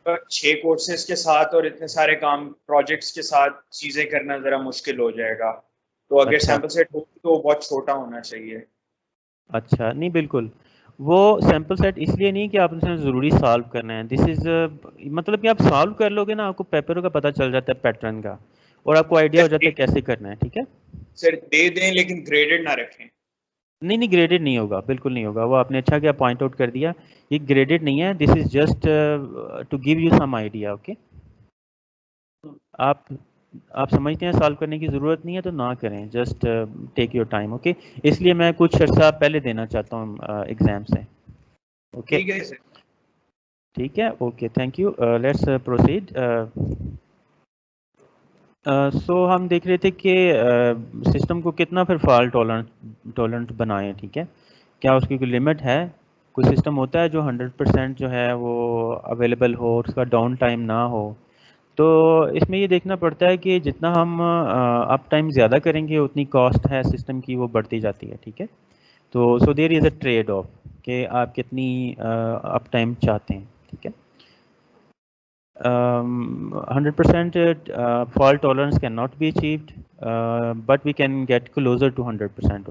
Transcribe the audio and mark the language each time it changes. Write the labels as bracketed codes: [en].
[ur] 6 courses کے ساتھ اور اتنے سارے کام پروجیکٹس کے ساتھ چیزیں کرنا ذرا مشکل ہو جائے گا, تو اگر اچھا سیمپل سیٹ ہو تو وہ بہت چھوٹا ہونا چاہیے. اچھا, نہیں بالکل وہ سیمپل سیٹ اس لیے نہیں کہ آپ نے ضروری سالو کرنا ہے. [en] this is [ur] مطلب کہ آپ سالو کر لو گے نا, آپ کو پیپروں کا پتہ چل جاتا ہے پیٹرن کا, اور آپ کو آئیڈیا ہو جاتا ہے کیسے کرنا ہے. ٹھیک ہے سر دے دیں لیکن گریڈڈ نہ رکھیں. نہیں گریڈڈ نہیں ہوگا, بالکل نہیں ہوگا. وہ آپ نے اچھا کیا پوائنٹ آؤٹ کر دیا, یہ گریڈڈ نہیں ہے. [en] This is just to give you some idea. Okay, [ur] آپ سمجھتے ہیں سالو کرنے کی ضرورت نہیں ہے تو نہ کریں, [en] Just take your time. [ur] Okay, اس لیے میں کچھ عرصہ پہلے دینا چاہتا ہوں ایگزام سے. [en] okay [ur] ٹھیک ہے سر. ٹھیک ہے, [en] Okay, thank you. Let's proceed. [ur] سو ہم دیکھ رہے تھے کہ سسٹم کو کتنا پھر فالٹ ٹولرنٹ بنائیں. ٹھیک ہے, کیا اس کی کوئی لمٹ ہے؟ کوئی سسٹم ہوتا ہے جو 100% جو ہے وہ اویلیبل ہو, اس کا ڈاؤن ٹائم نہ ہو. تو اس میں یہ دیکھنا پڑتا ہے کہ جتنا ہم اپ ٹائم زیادہ کریں گے اتنی کاسٹ ہے سسٹم کی وہ بڑھتی جاتی ہے. ٹھیک ہے, تو [en] so there is a trade off [ur] کہ آپ کتنی اپ ٹائم چاہتے ہیں. ٹھیک ہے, [en] 100% fault tolerance cannot be achieved, but we can get closer to 100%.